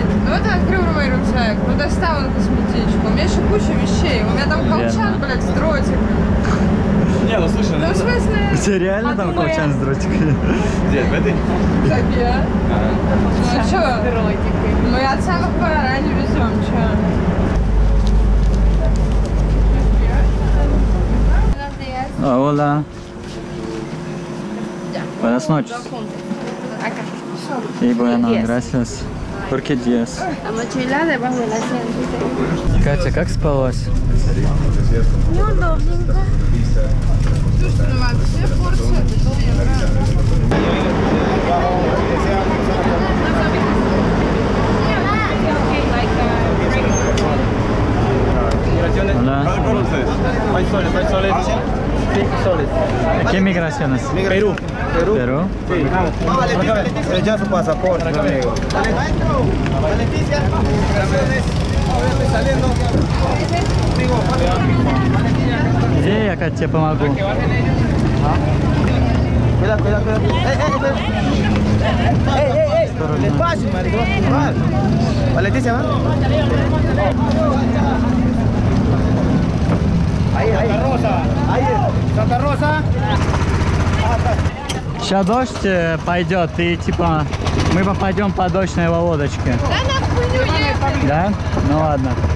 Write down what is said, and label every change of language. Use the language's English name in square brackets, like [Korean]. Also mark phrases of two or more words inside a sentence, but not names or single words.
[Russian] Но вот он открыл мой рюкзак, ну достал он косметичку. У меня еще куча вещей. У меня там колчан, блядь, с дротиком. Не, ну слушай, Ну, в смысле... У тебя реально там колчан с дротиками? где, в этой? Так я. Ну, а чё? Мы от самых поранее везем, чё? [Spanish] Hola. Buenas noches. Y bueno, gracias. ¿Por qué 10? La mochila debajo del asiento. [Russian] Катя, как спалось? Неудобненько. Слушай, ну вообще порция это мне нравится. [Spanish] Hola. ¿Qué migraciones? Perú. Perú. Ya su pasaporte, amigo. Leticia, saliendo. [Russian] Где я, Катя, тебе помогу? [Spanish] Cuidado, cuidado, cuidado. ¡Ey! Despacio, maricón. Va, Leticia, va. Ahí. Ahí, Santa Rosa. [Russian] Сейчас дождь пойдет, и типа мы попадем под дождь на его лодочке. Да нахуй не уехали. Да? Ну ладно.